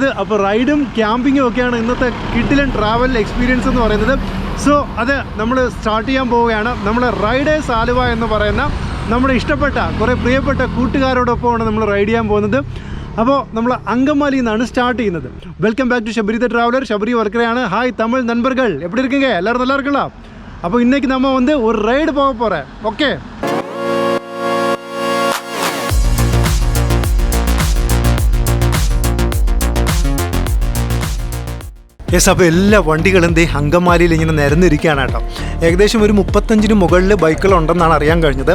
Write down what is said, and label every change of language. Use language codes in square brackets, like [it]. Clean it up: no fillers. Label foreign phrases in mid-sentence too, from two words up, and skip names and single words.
[ml] അപ്പോൾ റൈഡും ക്യാമ്പിങ്ങും ഒക്കെയാണ് ഇന്നത്തെ കിടിലൻ [en] travel experience [ml] എന്ന് പറയുന്നത്. സോ അത് നമ്മൾ സ്റ്റാർട്ട് ചെയ്യാൻ പോവുകയാണ്. നമ്മൾ റൈഡേഴ്സ് ആലുവ എന്ന് പറയുന്ന നമ്മുടെ ഇഷ്ടപ്പെട്ട കുറേ പ്രിയപ്പെട്ട കൂട്ടുകാരോടൊപ്പമാണ് നമ്മൾ റൈഡ് ചെയ്യാൻ പോകുന്നത്. അപ്പോൾ നമ്മൾ അങ്കമാലിയിൽ നിന്നാണ് സ്റ്റാർട്ട് ചെയ്യുന്നത്. [en] Welcome back to Sabari the traveller. ശബരി വർക്കറയാണ്. [ta] ഹായ് தமிழ் நண்பர்கள், எப்படி இருக்கீங்க? எல்லாரும் நல்லா இருக்கலாம். அப்போ இன்றைக்கி நம்ம வந்து ஒரு ரைடு போக போகிறேன். ஓகே, [ml] യെസ്. അപ്പോൾ എല്ലാ വണ്ടികളും ദേ അങ്കമാലിയിൽ ഇങ്ങനെ നിരന്നിരിക്കുകയാണ് കേട്ടോ. ഏകദേശം ഒരു 35 മുകളിൽ ബൈക്കുകളുണ്ടെന്നാണ് അറിയാൻ കഴിഞ്ഞത്.